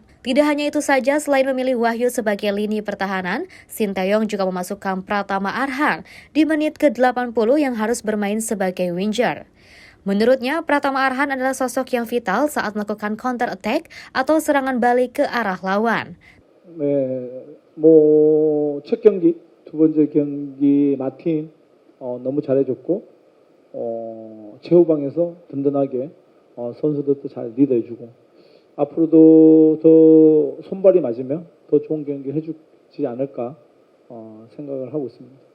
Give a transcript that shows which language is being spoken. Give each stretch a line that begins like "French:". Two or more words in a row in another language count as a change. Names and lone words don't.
Indonesian: Tidak hanya itu saja, selain memilih Wahyu sebagai lini pertahanan, Sinteyong juga memasukkan Pratama Arhan di menit ke-80 yang harus bermain sebagai winger. Menurutnya, Pratama Arhan adalah sosok yang vital saat melakukan
English: counter attack
Indonesian: atau serangan balik ke arah lawan.
Korean: 첫 경기, 두 번째 경기 마틴 너무 잘해줬고 최후방에서 든든하게 선수들도 잘 리드해주고 앞으로도 더 손발이 맞으면 더 좋은 경기 해주지 않을까 생각을 하고 있습니다.